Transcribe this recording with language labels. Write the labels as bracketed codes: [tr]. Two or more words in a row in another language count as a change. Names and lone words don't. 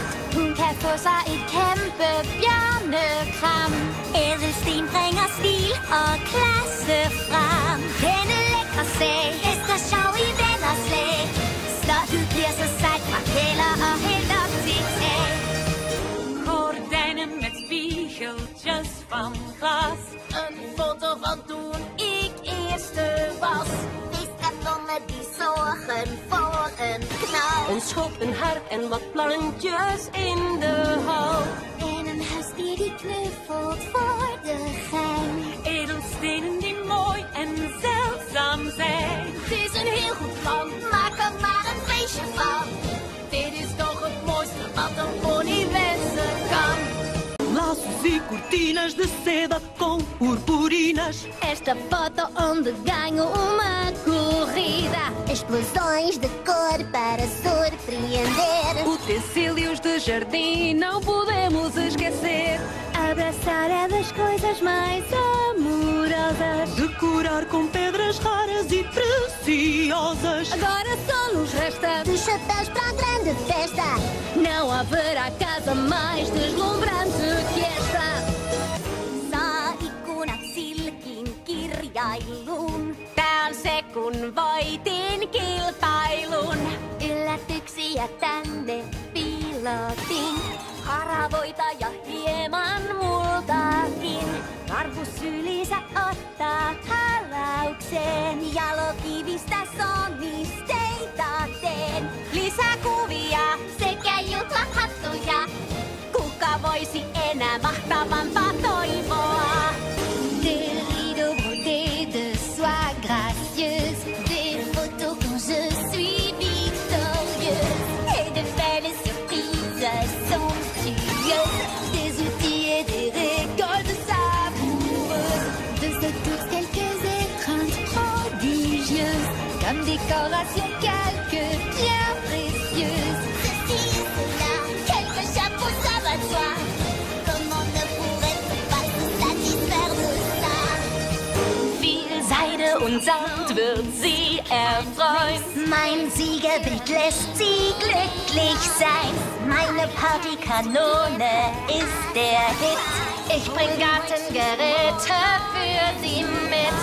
[da] Hun kan få sig et kæmpe bjørnekram. Ædelsten bringer stil og klasse frem. Denne lækre sag, hest og sjov i vennerslag. Slottet bliver så sejt fra kælder og helt op til tag. [nl] Gordijnen met spiegeltjes van glas. Een foto van toen ik eerste was. Fisketonnen die zorgen voor een knal. Een schop, een harp en wat plantjes in de hal. En een huisdier die knuffelt voor de gein. Edelstenen die mooi en zeldzaam zijn. Het is een heel goed plan. Maak er maar een feestje van. Dit is toch het mooiste wat een pony wensen kan. [pt] Laços e cortinas de seda com purpurinas. Esta foto onde ganho uma corrida. Explosões de cor para surpreender. Utensílios de jardim não podemos esquecer. Abraçar é das coisas mais amorosas. Decorar com pedras raras e preciosas. Agora só nos resta Dos chapéus para a grande festa. não haverá casa mais deslumbrante que esta. [fi] Saa ikkunat silkin kirjailun. Tää on se kun voitin kilpailun. Yllätyksiä tänne piilotin. Haravoita ja hieman multakin. Karhus syliinsä ottaa halaukseen. Jalokivistä sonnisteita teen. Lisäkuvia Sekä juhlahattuja. kuka voisi enää mahtavampaa toivoa. [fr] Des rideaux brodés de soie gracieuse. Des photos quand je suis victorieuse. Et de belles surprises somptueuses. Des outils et des récoltes savoureuses. De ce tour quelques étreintes prodigieuses. Comme décoration quelques Bien précieuses. Ceci, cela, quelques chapeaux, ça va de soi. Comment ne pourrait-on pas se satisfaire de ça? [de] viel Seide und Samt wird sie erfreuen. Mein Siegerbild lässt sie glücklich sein. Meine Partykanone ist der Hit. Ich bring Gartengeräte für sie mit.